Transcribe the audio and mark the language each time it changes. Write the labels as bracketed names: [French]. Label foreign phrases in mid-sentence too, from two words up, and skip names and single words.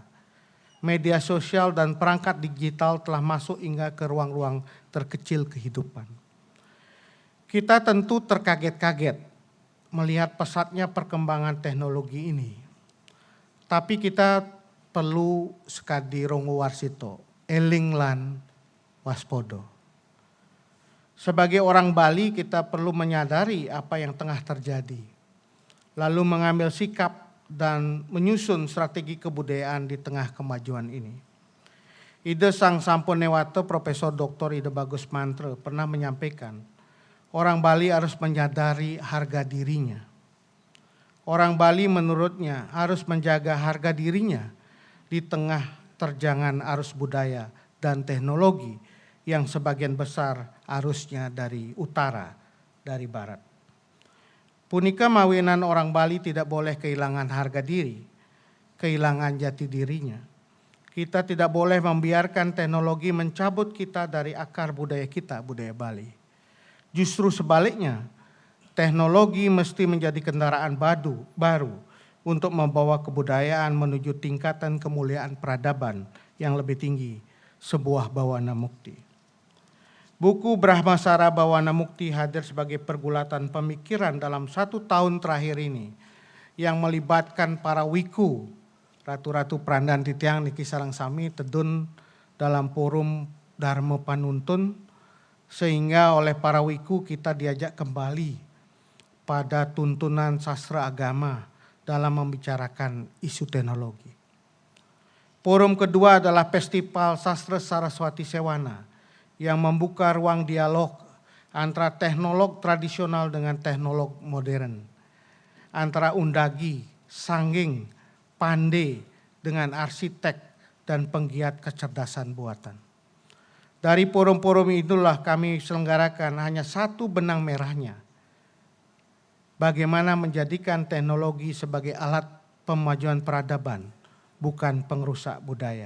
[Indonesian] Media sosial dan perangkat digital telah masuk hingga ke ruang-ruang terkecil kehidupan. Kita tentu terkaget-kaget melihat pesatnya perkembangan teknologi ini. Tapi kita perlu sekadi Ronggowarsito, [Javanese] eling lan waspodo. [Indonesian] Sebagai orang Bali kita perlu menyadari apa yang tengah terjadi. Lalu mengambil sikap dan menyusun strategi kebudayaan di tengah kemajuan ini. Ide Sang Samponewato Profesor Dr. Ide Bagus Mantre pernah menyampaikan, orang Bali harus menyadari harga dirinya. Orang Bali menurutnya harus menjaga harga dirinya di tengah terjangan arus budaya dan teknologi yang sebagian besar arusnya dari utara, dari barat. [Balinese] Punika mawinan [Indonesian] orang Bali tidak boleh kehilangan harga diri, kehilangan jati dirinya. Kita tidak boleh membiarkan teknologi mencabut kita dari akar budaya kita, budaya Bali. Justru sebaliknya, teknologi mesti menjadi kendaraan baru untuk membawa kebudayaan menuju tingkatan kemuliaan peradaban yang lebih tinggi, sebuah bawana mukti. Buku Brahmasara Bawana Mukti hadir sebagai pergulatan pemikiran dalam 1 tahun terakhir ini yang melibatkan para wiku, ratu-ratu Prandan [Balinese] Titiang niki sareng sami tedun [Indonesian] dalam forum Dharma Panuntun, sehingga oleh para wiku kita diajak kembali pada tuntunan sastra agama dalam membicarakan isu teknologi. Forum kedua adalah Festival Sastra Saraswati Sewana yang membuka ruang dialog antara teknolog tradisional dengan teknolog modern, antara undagi, sangging, pandai dengan arsitek dan penggiat kecerdasan buatan. Dari forum-forum itulah kami selenggarakan hanya satu benang merahnya. Bagaimana menjadikan teknologi sebagai alat pemajuan peradaban, bukan pengrusak budaya.